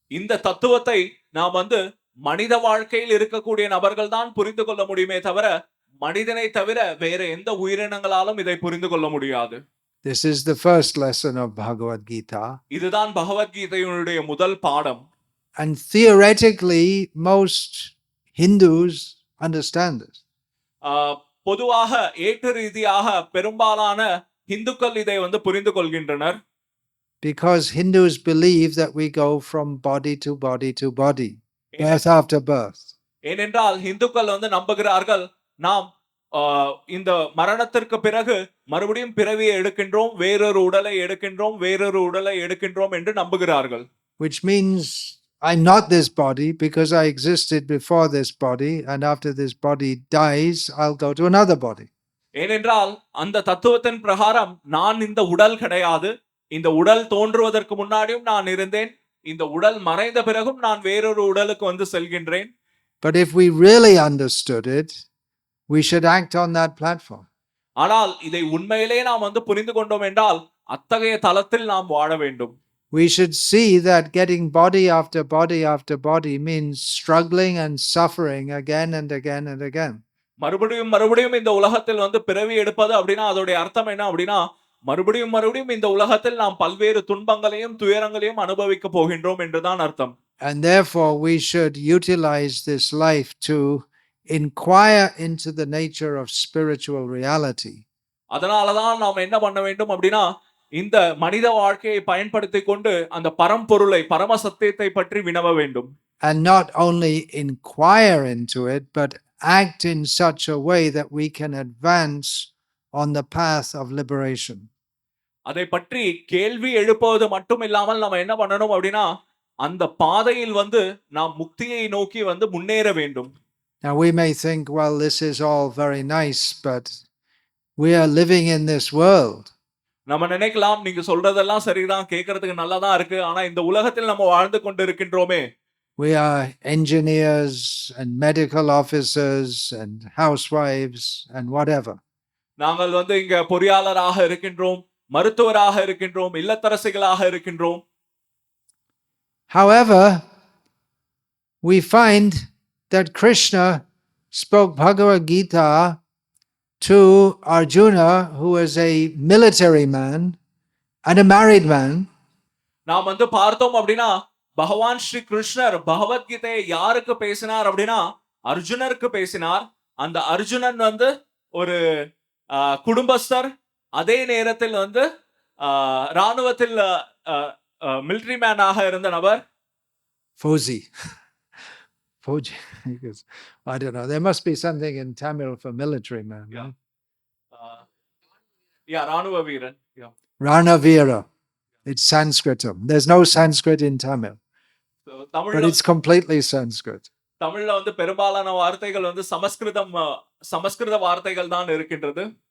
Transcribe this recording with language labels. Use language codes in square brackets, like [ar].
[ta] இந்த தத்துவத்தை நாம் மனித வாழ்க்கையில் இருக்கக்கூடிய நபர்கள் தான் புரிந்து கொள்ள முடியுமே தவிர மனிதனை தவிர வேற எந்த உயிரினங்களாலும் இதை புரிந்து கொள்ள முடியாது. [en] This is the first lesson of Bhagavad Gita. [ta] இதுதான் பகவத்கீதையினுடைய முதல் பாடம். [en] And theoretically, most Hindus understand this. [ta] பொதுவாக ஏற்று ரீதியாக பெரும்பாலான இந்துக்கள் இதை புரிந்து கொள்கின்றனர். [en] Because Hindus believe that we go from body to body to body, birth after birth. [ta] ஏனென்றால் இந்துக்கள் நம்புகிறார்கள் நாம் இந்த மரணத்திற்கு பிறகு மறுபடியும் பிறவியை எடுக்கின்றோம், வேறொரு உடலை எடுக்கின்றோம், வேறொரு உடலை எடுக்கின்றோம் என்று நம்புகிறார்கள். [en] Which means I'm not this body because I existed before this body, and after this body dies, I'll go to another body. [ta] ஏனென்றால் அந்த தத்துவத்தின் பிரகாரம் நான் இந்த உடல் கிடையாது, இந்த உடல் தோன்றுவதற்கு முன்னாடியும் நான் இருந்தேன், இந்த உடல் மறைந்த பிறகும் நான் வேறொரு உடலுக்கு செல்கின்றேன். [en] But if we really understood it, we should act on that platform. [ta] ஆனால் இதை உண்மையிலே நாம் புரிந்து கொண்டோம் என்றால் அத்தகைய தளத்தில் நாம் வாழ வேண்டும். [en] We should see that getting body after body after body means struggling and suffering again and again and again. [ta] மறுபடியும் மறுபடியும் இந்த உலகத்தில் வந்து பிறவி எடுப்பது அப்படின்னா அதோடைய அர்த்தம் என்ன அப்படின்னா மறுபடியும் மறுபடியும் இந்த உலகத்தில் நாம் பல்வேறு துன்பங்களையும் துயரங்களையும் அனுபவிக்க போகின்றோம் என்றுதான் அர்த்தம். [en] And therefore, we should utilize this life to inquire into the nature of spiritual reality. [ta] அதனாலதான் நாம் என்ன பண்ண வேண்டும் அப்படின்னா இந்த மனித வாழ்க்கையை பயன்படுத்தி கொண்டு அந்த பரம்பொருளை பரம சத்தியத்தை பற்றி வினவ வேண்டும். [en] And not only inquire into it, but act in such a way that we can advance on the path of liberation. [ta] அதை பற்றி கேள்வி எழுப்புவது மட்டும் இல்லாமல் நம்ம என்ன பண்ணணும் அப்படின்னா அந்த பாதையில் வந்து நாம் முக்தியை நோக்கி வந்து முன்னேற வேண்டும். [en] Now we may think, well, this is all very nice, but we are living in this world. [ta] நம்ம நினைக்கலாம் நீங்க சொல்றதெல்லாம் சரிதான், கேட்கறதுக்கு நல்லா தான் இருக்கு, ஆனா இந்த உலகத்தில் நம்ம வாழ்ந்து கொண்டு இருக்கின்றோமே. [en] We are engineers and medical officers and housewives and whatever. [ta] நாங்கள் வந்து இங்க பொறியாளராக இருக்கின்றோம், மருத்துவராக இருக்கின்றோம், இல்லத்தரசிகளாக இருக்கின்றோம். [en] However, we find that Krishna spoke Bhagavad Gita to Arjuna, who was a military man and a married man. [ta] நாம் வந்து பார்த்தோம் அப்படின்னா பகவான் ஸ்ரீ கிருஷ்ணர் பகவத்கீதையை யாருக்கு பேசினார் அப்படின்னா அர்ஜுனருக்கு பேசினார். அந்த அர்ஜுனன் வந்து ஒரு குடும்பஸ்தர், அதே நேரத்தில் வந்து ராணுவத்தில் [en] military மேனாக [ta] இருந்த நபர். [en] Fauji. Fauji. I don't know. There must be something in Tamil for military man. Yeah. [ta] ராணுவ வீரன். [en] Ranavira. It's Sanskritam. There's no Sanskrit in Tamil. But it's completely Sanskrit. [ta] தமிழ்ல வந்து பெரும்பாலான வார்த்தைகள் வந்து சமஸ்கிருத வார்த்தைகள் தான் இருக்கின்றது.